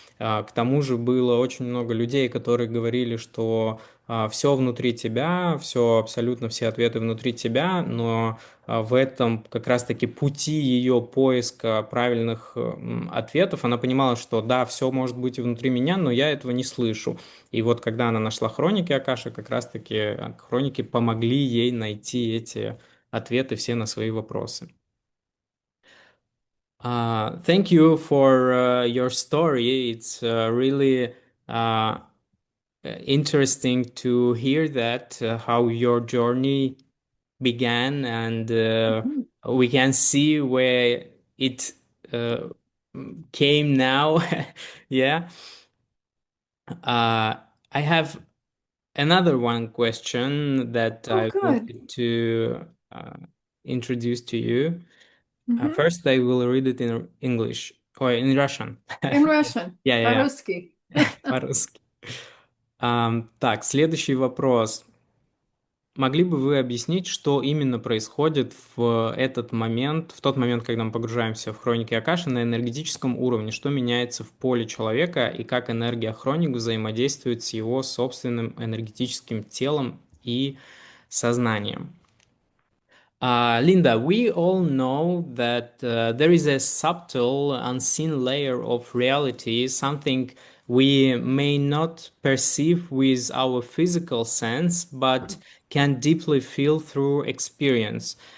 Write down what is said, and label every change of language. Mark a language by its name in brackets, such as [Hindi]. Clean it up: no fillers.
[Russian] К тому же было очень много людей, которые говорили, что все внутри тебя, все, абсолютно все ответы внутри тебя, но в этом как раз-таки пути ее поиска правильных ответов она понимала, что да, все может быть и внутри меня, но я этого не слышу. И вот когда она нашла хроники Акаши, как раз-таки хроники помогли ей найти эти ответы все на свои вопросы. [English] Thank you for your story. It's really interesting to hear that how your journey began, and Mhm. we can see where it uh, came now. Yeah. I have another one question that Oh, I good. wanted to introduce to you. Mhm. First, I will read it in English or in Russian. In Russian, Yeah, yeah, yeah. [Russian] по-русски. По-русски. Так, следующий вопрос. Могли бы вы объяснить, что именно происходит в этот момент, в тот момент, когда мы погружаемся в хроники Акаши на энергетическом уровне, что меняется в поле человека и как энергия хроник взаимодействует с его собственным энергетическим телом и сознанием? [English] Linda, we all know that there is a subtle, unseen layer of reality, something we may not perceive with our physical sense, but can deeply feel through experience.